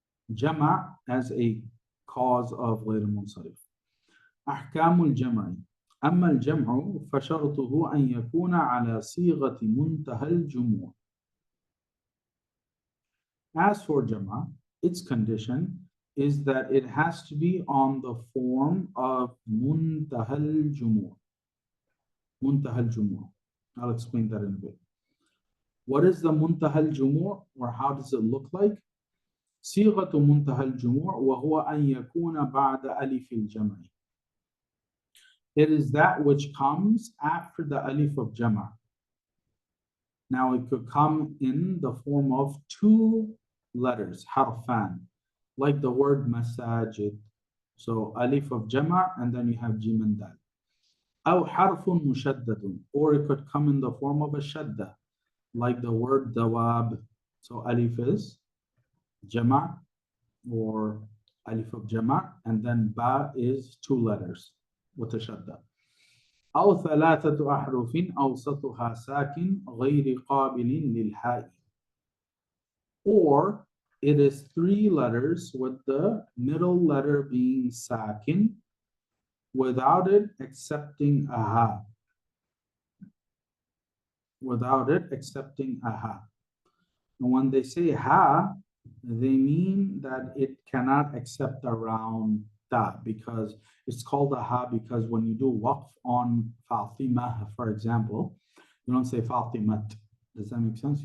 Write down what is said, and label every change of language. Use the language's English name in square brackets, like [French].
[English] جمع as a cause of غير منصرف. [Arabic] أحكام الجمع. أما الجمع فشرطه أن يكون على صيغة منتهى الجموع. [English] As for جمع, its condition is that it has to be on the form of منتهى الجموع. [Arabic] منتهى الجموع. [English] I'll explain that in a bit. What is the منتهى الجموع, or how does it look like? [Arabic] صيغة منتهى الجموع وهو أن يكون بعد ألف الجمع. [English] It is that which comes after the alif of jama'. Now it could come in the form of 2 letters, harfan, like the word masajid. So alif of jama' and then you have jim and dal. [Arabic] أو حرف مشدد, [English] or it could come in the form of a shadda, like the word dawab. So alif is jama' or alif of jama', and then ba is 2 letters with a shadda. [Arabic] أو 3 أحرف أوسطها ساكن غير قابل للحاء. [English] Or it is 3 letters with the middle letter being sakin, without it accepting a ha. Without it accepting a ha. And when they say ha, they mean that it cannot accept a round ta, because it's called a ha because when you do waqf on Fatima, for example, you don't say Fatimat. Does that make sense?